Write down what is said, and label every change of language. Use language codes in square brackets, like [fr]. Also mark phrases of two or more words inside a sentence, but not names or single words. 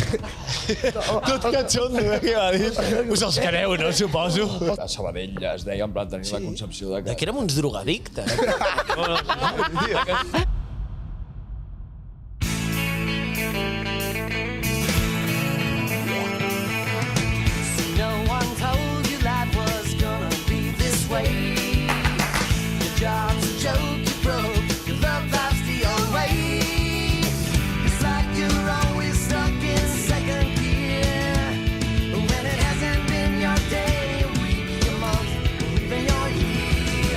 [ca] Tot catxondo, què va dir? Us els quereu, no, suposo? A Sabadell es deia, en plan, tenir la concepció de que... Que érem uns drogadictes. [en] No one told you life was gonna be this way. Your job's a joke, you broke, your love life's the old way. It's like you're always stuck in second gear, when it hasn't been your day, your week, your month, or even your year.